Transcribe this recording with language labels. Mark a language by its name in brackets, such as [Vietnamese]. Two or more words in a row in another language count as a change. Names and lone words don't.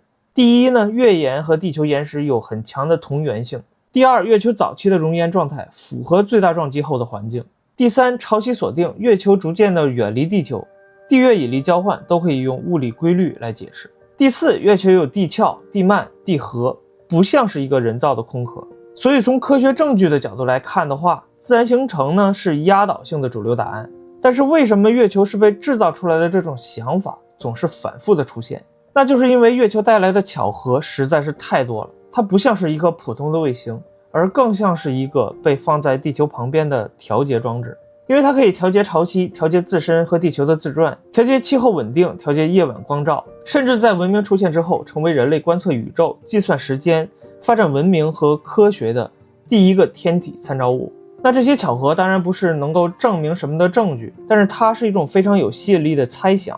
[Chinese] 第一呢，月岩和地球岩石有很強的同源性。第二，月球早期的熔岩狀態符合最大撞擊後的環境。第三，潮汐鎖定，月球逐漸的遠離地球，地月引力交換都可以用物理規律來解釋。第四，月球有地壳、地幔、地核，不像是一個人造的空殼。所以從科學證據的角度來看的話，自然形成呢是壓倒性的主流答案。但是為什麼月球是被制造出來的這種想法總是反覆的出現？那就是因為月球帶來的巧合實在是太多了，它不像是一顆普通的衛星，而更像是一個被放在地球旁邊的調節裝置。因為它可以調節潮汐，調節自身和地球的自轉，調節氣候穩定，調節夜晚光照，甚至在文明出現之後，成為人類觀測宇宙、計算時間、發展文明和科學的第一個天體參照物。那這些巧合當然不是能夠證明什麼的證據，但是它是一種非常有吸引力的猜想。